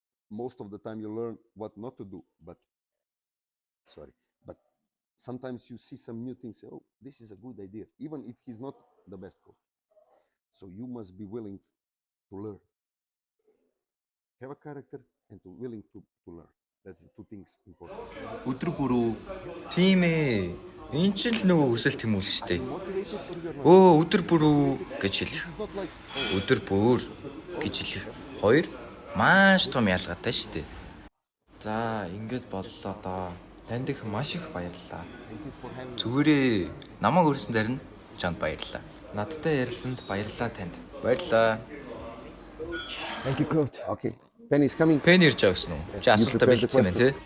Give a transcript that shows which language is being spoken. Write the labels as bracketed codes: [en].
[en] Most of the time you learn what not to do, but sometimes you see some new things. Oh, this is a good idea, even if he's not the best coach. So you must be willing to learn. Have a character and willing to learn. That's the two things important. [mn] Өдөр бүрөө тийм ээ. Энэ ч л нөгөө хүсэл тэмүүлэл шүү дээ. Өдөр бүрөө гэж хэлэх. Өдөр бүр гэж хэлэх. Хоёр маш том ялгаатай шүү дээ. За, ингээд боллоо доо. Танд их маш их баярлалаа. Зүгээрээ намайг өрсөн дарин чанд баярлалаа. Надтай ярилцсанд баярлалаа танд. Баярлалаа. [en] Thank you, coach. Okay. Penny is coming. [mn] Пен ирж байгаа гэсэн үү? Чи асуултаа бэлдсэн юм байна тий?